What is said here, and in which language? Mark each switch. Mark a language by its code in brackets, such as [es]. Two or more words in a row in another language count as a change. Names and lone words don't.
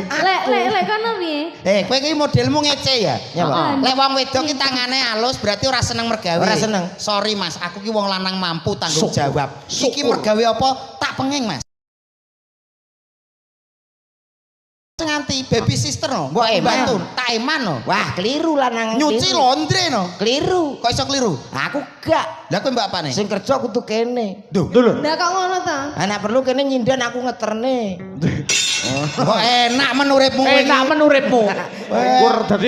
[jv] Lek kono piye? Kowe iki modelmu ngece ya? Ya, Pak. Lek wong wedok ki tangane halus berarti ora seneng mergawe. Ora seneng. Sorry Mas, aku ki wong lanang mampu tanggung Syukur. jawab. Iki mergawe apa? Tak penging Mas. Nganti [en] baby sister [jv] no, Mbok eman. bantu, tak eman no. Wah, keliru lanang. Nyuci keliru. laundry no. Keliru. Kok iso keliru? Aku gak. Lah kowe mbak apane? Sing kerja kudu kene. Duh. Ndak kok ngono to? Anak perlu kene nyindan aku ngeterne. Kok enak menurutmu Enak menurutmu. Kur dadi